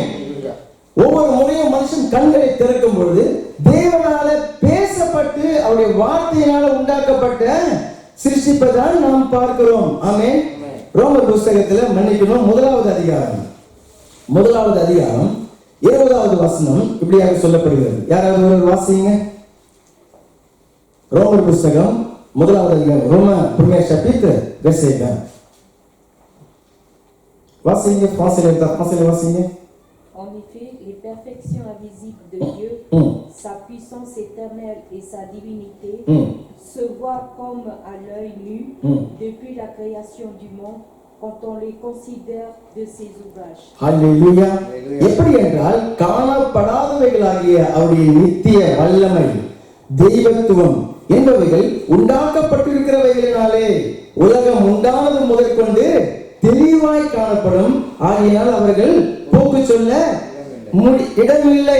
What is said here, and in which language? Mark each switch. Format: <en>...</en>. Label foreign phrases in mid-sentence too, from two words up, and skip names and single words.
<ta>ஒவ்வொரு முறையும் மனுஷன் கண்களை திறக்கும் பொழுது தேவனால பேசப்பட்டு அவருடைய வார்த்தையினால உண்டாக்கப்பட்ட சிருஷ்டிப்பதான் நாம் பார்க்கிறோம். ஆமென். ரோமர் புத்தகத்துல மன்னிக்கணும் 1வது அதிகாரம் 20வது வசனம் இப்படியாக சொல்லப்படுகிறது. யாராவது ஒரு வாசிங்க. ரோமர் புத்தகம் 1வது அதிகாரம்,</ta> <fr>Romains premier chapitre verset 20.</fr> <ta>வாசிங்க, français வாசிங்க.</ta> <fr>En effet, les perfections invisibles de Dieu, sa puissance éternelle et sa divinité se voient comme à l'œil nu depuis la création du monde quand on les considère de ses ouvrages. Alléluia.</fr> <ta>எப்படி என்றால் காணப்படாதவைகளாகிய அவருடைய நித்திய வல்லமை, தெய்வத்துவம் என்பவைகள் உண்டாக்கப்பட்டிருக்கிறவைகளினாலே உலகம் உண்டானது முதற்கொண்டு தெளிவாய் காணப்படும். ஆகையால் அவர்கள் போக்கு சொல்ல இடமில்லை.</ta>